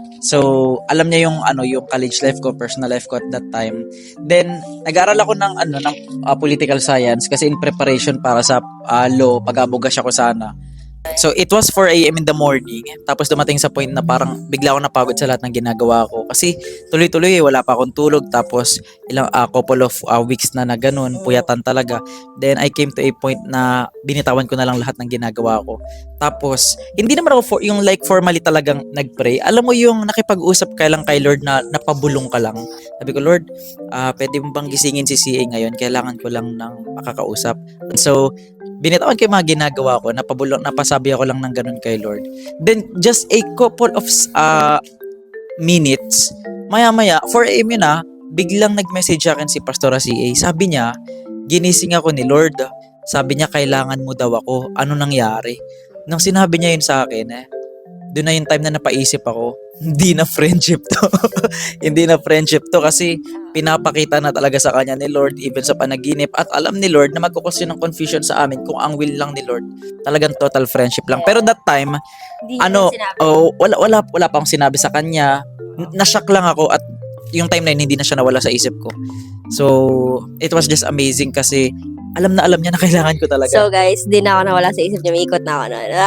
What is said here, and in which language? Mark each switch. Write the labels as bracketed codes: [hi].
[tl] So, alam niya yung yung college life ko, personal life ko [en] at that time. [tl] Then, nag-aral ako ng political science kasi [en] in preparation [tl] para sa law, pag-abogas ako sana. [en] So, it was 4 a.m. in the morning. [tl] Tapos dumating sa point na parang bigla ako napagod sa lahat ng ginagawa ko. Kasi tuloy-tuloy, wala pa akong tulog. Tapos [en] couple of weeks [tl] na ganun, puyatan talaga. [en] Then I came to a point [tl] na binitawan ko na lang lahat ng ginagawa ko. Tapos, hindi naman ako yung like formally talagang nagpray. Alam mo yung nakipag-usap ka lang kay Lord na napabulong ka lang. Sabi ko, Lord, pwede mo bang gisingin si CA ngayon? Kailangan ko lang ng makakausap. So, binitawan ko yung mga ginagawa ko, napasabi ako lang ng ganun kay Lord. Then, [en] just a couple of minutes, [tl] maya-maya, 4 a.m. yun biglang nag-message sa akin si Pastora CA. Sabi niya, ginising ako ni Lord. Sabi niya, kailangan mo daw ako. Ano nangyari? Nung sinabi niya yun sa akin, doon na yung time na napaisip ako, hindi na friendship to. Hindi na friendship to kasi pinapakita na talaga sa kanya ni Lord even sa panaginip at alam ni Lord na magkukos yun ng confusion sa amin kung ang will lang ni Lord talagang total friendship lang. Pero that time, Hindi niya sinabi. wala pa akong sinabi sa kanya. Nashock lang ako at yung time na yun, hindi na siya nawala sa isip ko. [en] So, it was just amazing [tl] kasi alam niya na kailangan ko talaga. So guys, di na ako nawala sa isip niya. May ikot na ako na.